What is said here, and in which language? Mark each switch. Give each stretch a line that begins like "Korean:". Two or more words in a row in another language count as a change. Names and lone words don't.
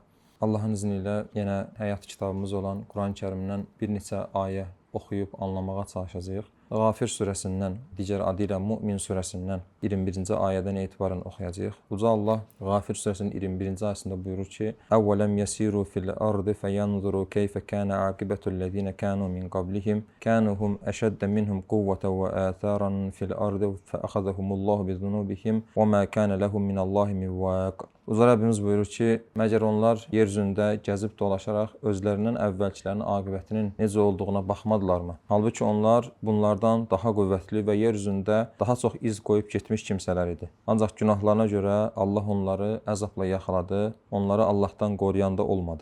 Azerbaijani: Allahın izni ilə yenə həyat kitabımız olan Quran-Kərimdən bir neçə ayə oxuyub anlamağa çalışacağıq. Ğafir surəsindən, digər adı ilə Mümin surəsindən 21-ci ayədən etibarən oxuyacağıq. Uca Allah Ğafir surəsinin 21-ci ayəsində buyurur ki:
Arabic: "أولم يسيروا في الأرض فينظروا كيف كان عاقبة الذين كانوا من قبلهم كانوا هم أشد منهم قوة وآثارا في الأرض فأخذهم الله بذنوبهم وما كان لهم من الله من واق."
Azerbaijani: Uca Rəbbimiz buyurur ki, məgər onlar yer üzündə gəzib dolaşaraq özlərindən əvvəlkilərin aqibətinin necə olduğuna baxmadılarmı? Halbuki onlar bunlardan daha qüvvətli və yer üzündə daha çox iz qoyub getmiş kimsələr idi. Ancaq günahlarına görə Allah onları əzabla yaxaladı, onları Allahdan qoruyan da olmadı.